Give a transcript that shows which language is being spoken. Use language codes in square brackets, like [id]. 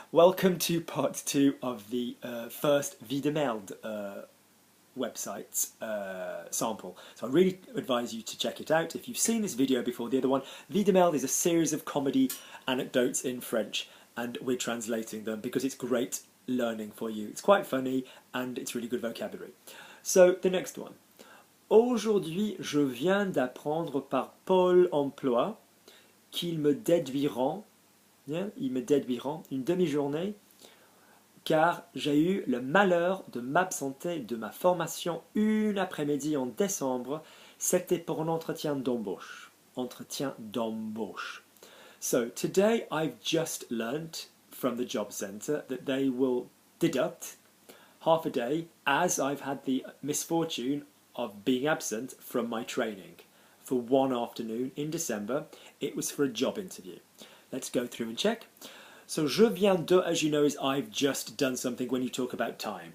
[en] Welcome to part 2 of the first Vie de Merde website sample. So I really advise you to check it out. If you've seen this video before, the other one, Vie de Merde is a series of comedy anecdotes in French, and we're translating them because it's great learning for you. It's quite funny and it's really good vocabulary. So the next one. [fr] Aujourd'hui, je viens d'apprendre par Pôle Emploi qu'ils me déduiront, ils me déduiront une demi-journée car j'ai eu le malheur de m'absenter de ma formation une après-midi en décembre. C'était pour un entretien d'embauche. Entretien d'embauche. [en] So today I've just learnt from the job centre that they will deduct half a day as I've had the misfortune of being absent from my training for one afternoon in December. It was for a job interview. Let's go through and check. So [fr] je viens de, [en] as you know, is I've just done something when you talk about time.